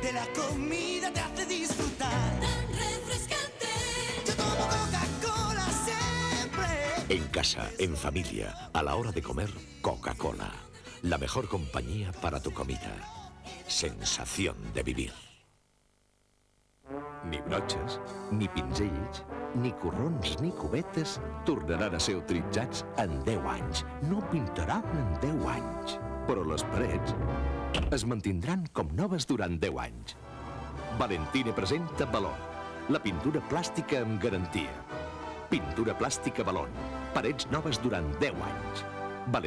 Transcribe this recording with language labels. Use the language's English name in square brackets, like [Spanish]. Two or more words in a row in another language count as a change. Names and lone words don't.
[Spanish] comida te hace disfrutar. Tan refrescante. Yo tomo Coca-Cola siempre. En casa, en familia, a la hora de comer, Coca-Cola. La mejor compañía para tu comida. Sensación de vivir. [Catalan] Ni brotxes, ni pinzells, ni corrons ni cubetes tornaran a ser utilitzats en 10 anys. No pintaran en 10 anys. Però les parets es mantindran com noves durant 10 anys. Valentine presenta Balon, la pintura plàstica amb garantia. Pintura plàstica Balon, parets noves durant 10 anys.